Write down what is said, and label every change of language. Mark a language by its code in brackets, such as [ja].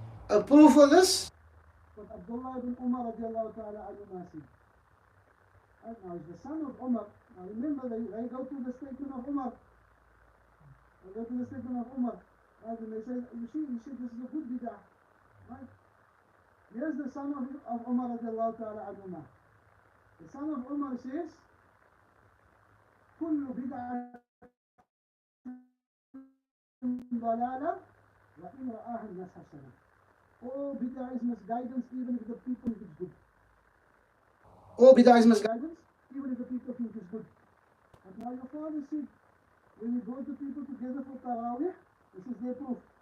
[en] A proof of this, what Abdullah ibn Umar radiallahu ta'ala anhum said. Right? Now he's the son of Umar. Now remember, they go to the statement of Umar. They go to the statement of Umar. Right? And they say, you see, this is a good bid'ah. Right? Here's the son of Umar radiallahu ta'ala anhuma. The son of Umar says, [ar] كل بدعة ضلالة وإن رآها الناس حسنة. [en] All bid'ah is misguidance even if the people think it's good. All bid'ah is misguidance even if the people think it's good. But now your father said, when you go to people together for Tarawih, this is their proof.